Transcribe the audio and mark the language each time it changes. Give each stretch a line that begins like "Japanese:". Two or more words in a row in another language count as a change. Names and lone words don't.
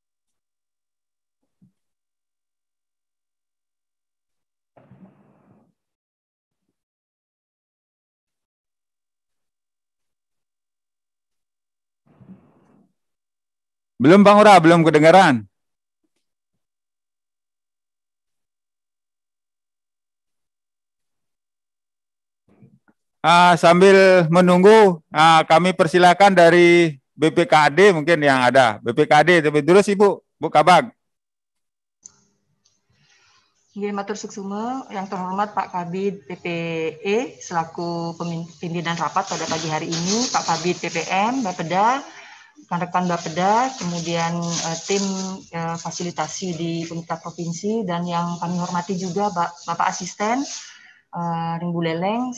Indonesian: Belum Bang Ora, belum kedengaran. Sambil menunggu, kami persilakan dari BPKAD mungkin yang ada. BPKAD, terus Ibu, Bu Kabag.
Balinese: Nggih, matur suksuma,
Indonesian: yang terhormat Pak Kabid PPE selaku pimpinan rapat pada pagi hari ini, Pak Kabid PPM, Bapeda, rekan-rekan Bapeda, kemudian tim fasilitasi di pemerintah provinsi, dan yang kami hormati juga Bapak Asisten Ring Buleleng.